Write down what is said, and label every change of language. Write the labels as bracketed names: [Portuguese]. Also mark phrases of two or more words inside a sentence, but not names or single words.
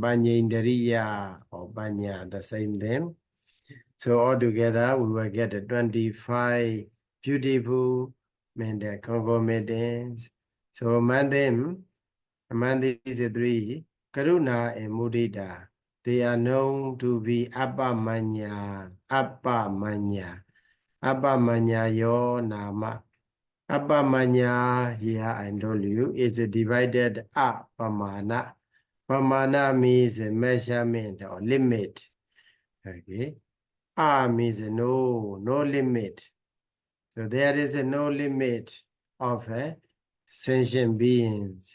[English] Paññā or paññā, the same thing. So altogether we will get 25 beautiful mental concomitants. So among these 3, Karuna and Mudita, they are known to be appamaññā. [Pali] Appamaññā yo nama. [English] Appamaññā, here I told you, is divided appamana. Pamana means measurement or limit. Okay. Means no limit. So there is no limit of sentient beings.